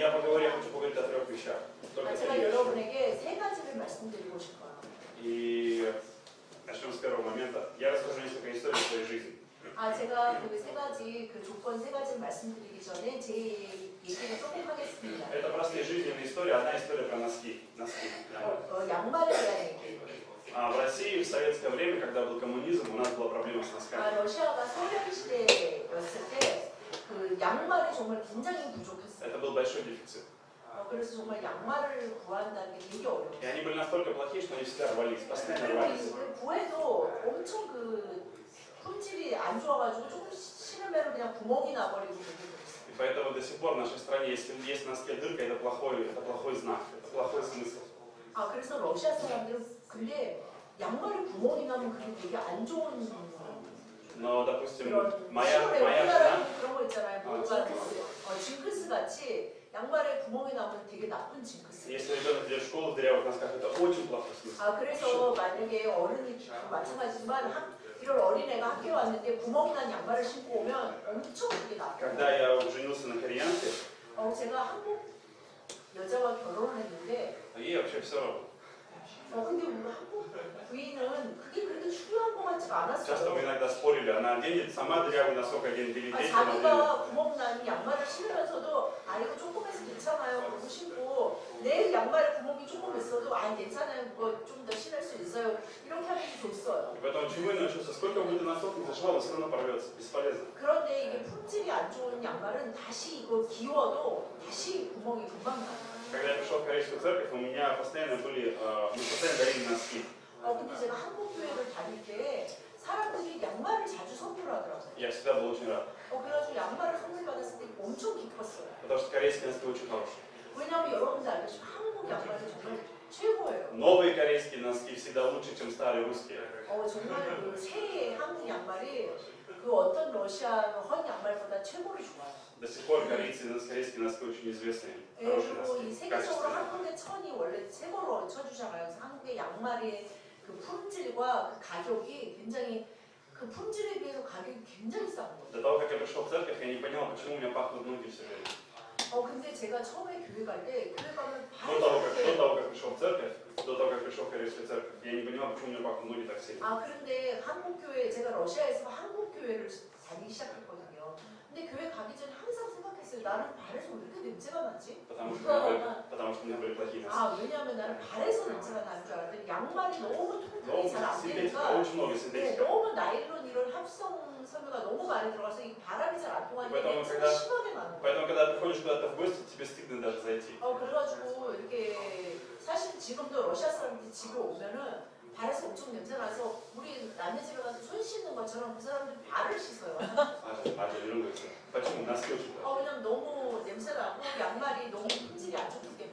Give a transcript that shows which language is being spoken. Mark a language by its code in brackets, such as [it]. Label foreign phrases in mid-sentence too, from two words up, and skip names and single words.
[ru] говорю, я хочу поговорить о 3 вещах. Только 3 [ko] 제가 [ru] вещи. [ko] 여러분에게 3가지를 말씀드리고 싶어요. [ru] И начнем с первого момента. Я расскажу несколько историй из своей жизни. [ko] 제가 그 3가지, 그 조건 3가지를 말씀드리기 전에 제 얘기를 조금 하겠습니다. [ru] Это простые жизненные истории. Одна история про носки. [ko] 양말에 대한 얘기. [ru] В России в советское время, когда был коммунизм, у нас была проблема с носками. [ko] 러시아가 소련 시대였을 때 그 양말이 정말 굉장히 부족했어요. [ru] Это был большой дефицит. [ko] 그래서 정말 양말을 구한다는 게 되게 어려워요. [ru] И они были настолько плохие, что они всегда рвались, постоянно [ko] 그리고 [ru] рвались. [ko] 구해도 엄청 그 품질이 안 좋아가지고 조금 신으면 그냥 구멍이 나버리고 그렇게 됐어요. [ru] И поэтому до сих пор в нашей стране, если есть на носке дырка, это плохой знак, это плохой смысл. [ko] 그래서 러시아 사람들은 근데 양말에 구멍이 나면 그게 되게 안 좋은 [ru] Но, допустим, [ko] 그런 [ru] моя [ko] 우리나라에 [ru] жена, [ko] 그런 거 있잖아요. 뭔가 징크스 같이 양말에 구멍이 나면 되게 나쁜 징크스. [ru] если ребенок идет в школу в дырявых носках, это очень плохой смысл. [ko] 그래서 만약에 어른이 마찬가지지만 이런 어린애가 학교에 왔는데 구멍 난 양말을 신고 오면 엄청 그게 나빠요. [ru] Когда я женился на кореянке, [ko] 제가 한국 여자와 결혼을 했는데 [ru] ей вообще все равно. [ko] 근데 우리 한국 부인은 그게 그렇게 중요한 것 같지가 [ru] Часто мы [ko] 않았어요. [ru] иногда спорили, она оденет сама дырявый носок оденет или детям оденет. [ko] 자기가 구멍 난 양말을 신으면서도 이거 조금해서 괜찮아요. 그러고 신고 내 양말에 구멍이 조금 있어도 괜찮아요. 그거 좀 더 신을 수 있어요. 이렇게 하면서 줬어요. [ru] Поэтому чему я научился? Сколько бы ты носок не зашивал, он все равно порвется. Бесполезно. [ko] 그런데 이게 품질이 안 좋은 양말은 다시 이거 기워도 다시 구멍이 금방 나요. [ru] Когда я пришел в корейскую церковь, у меня постоянно были, мы постоянно дарили носки. [ko] 근데 제가 한국 교회를 다닐 때 사람들이 양말을 자주 선물하더라고요. [ru] Я всегда был очень рад. [ko] 그래가지고 양말을 선물 받았을 때 엄청 기뻤어요. [ru] Потому что корейские носки очень хорошие. [ko] 왜냐하면 여러분들 알다시피 한국 양말이 정말 최고예요. [ru] Новые корейские носки всегда лучше, чем старые русские. [ko] 정말 그 새 한국 양말이 그 어떤 러시아 헌 양말보다 최고로 좋아요. [ru] До сих пор корейские носки очень известные. Хорошие [ko] 그리고 이 [ru] носки. [ko] 세계적으로 [ru] Качественные. [ko] 한국의 천이 원래 최고로 쳐주잖아요. 그래서 한국의 양말의 그 품질과 그 가격이 굉장히 그 품질에 비해서 가격이 굉장히 싼 거예요. [ru] До того, как я пришел в церковь, я не понял, почему у меня пахнут ноги все время. [ko] 근데 제가 처음에 교회 갈 때 교회 가면 [ru] До того, как пришел в церковь, до того, как пришел в корейскую церковь, я не понимал, почему у меня пахнут ноги так сильно. [ko] 그런데 한국 교회 제가 러시아에서 한국 교회를 다니기 시작했거든요. 근데 교회 가기 전에 항상 생각했어요. 나는 발에서 왜 이렇게 냄새가 나지? [ru] Потому что у меня были плохие носки. [ko] 왜냐하면 나는 발에서 냄새가 나는 줄 알았더니 양말이 너무 통풍이 너무 잘 안 [ru] синтетика, [ko] 되니까 [ru] очень много синтетики. [ko] 너무 나일론 이런 합성 섬유가 너무 많이 들어가서 이 바람이 잘 안 통하니까 [ru] поэтому, [ko] 냄새가 심하게 나는 거예요. [ru] Поэтому, когда приходишь куда-то в гости, тебе стыдно даже зайти. [ko] 그래가지고 이렇게 사실 지금도 러시아 사람들이 집에 오면은 발에서 엄청 냄새 나서 우리 남의 집에 가서 손 씻는 것처럼 그 사람들이 발을 씻어요. 맞아, 이런 거 있어요. [ru] Почему? Носки очень плохие. [ko] 왜냐면 너무 냄새 나고 양말이 너무 품질이 안 좋기 때문에.